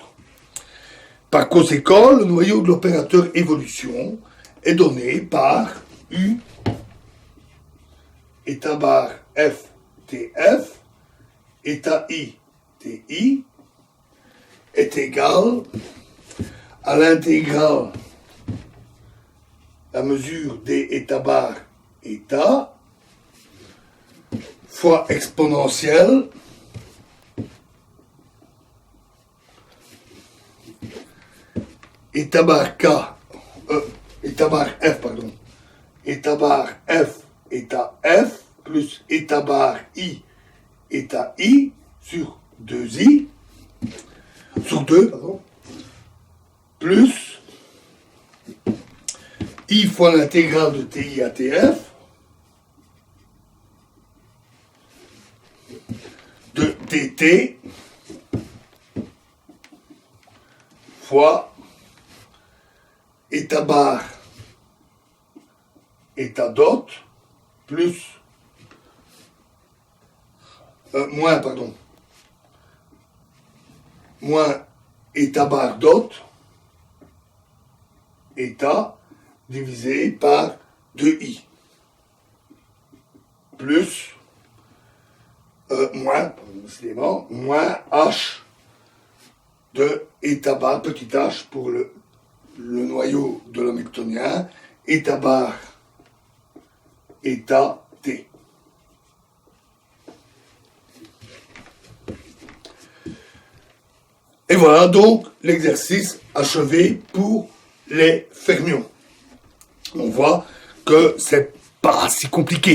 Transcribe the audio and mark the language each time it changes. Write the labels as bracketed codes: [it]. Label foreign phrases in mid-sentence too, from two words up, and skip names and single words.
[fr] Par conséquent, le noyau de l'opérateur évolution est donné par U état bar F TF état I TI est égal à l'intégrale la mesure des état bar état fois exponentielle eta bar K, eta bar F, pardon, eta bar F eta F plus eta bar I eta I sur 2I, sur 2, pardon, plus I fois l'intégrale de TI à TF de dt fois eta bar eta dot plus moins eta bar dot eta divisé par 2i plus moins h de eta bar petit h pour le noyau de l'hamiltonien, eta bar eta t. Et voilà donc l'exercice achevé pour les fermions. On voit que c'est pas si compliqué.